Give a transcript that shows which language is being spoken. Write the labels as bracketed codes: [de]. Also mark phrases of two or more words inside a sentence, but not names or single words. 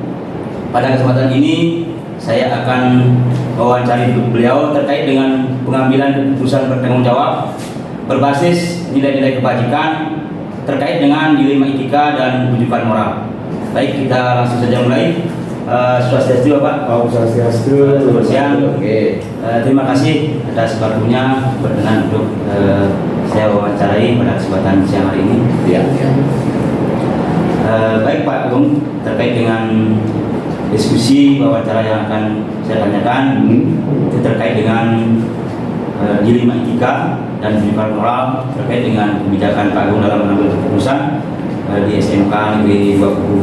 [id] Pada kesempatan ini saya akan mewawancari beliau terkait dengan pengambilan keputusan bertanggung jawab berbasis nilai-nilai kebajikan terkait dengan dilema etika dan rujukan moral. Baik, kita langsung saja mulai. Swastiastu Bapak. Om Swastiastu. Selamat siang. Oke. Terima kasih atas waktunya berkenan untuk saya wawancarai pada kesempatan siang hari ini. Iya. Baik Pak Agung, terkait dengan diskusi wawancara yang akan saya tanyakan itu terkait dengan dilema etika dan rujukan moral terkait dengan kebijakan Pak Agung dalam mengambil keputusan di SMK Negeri 2 Kubu.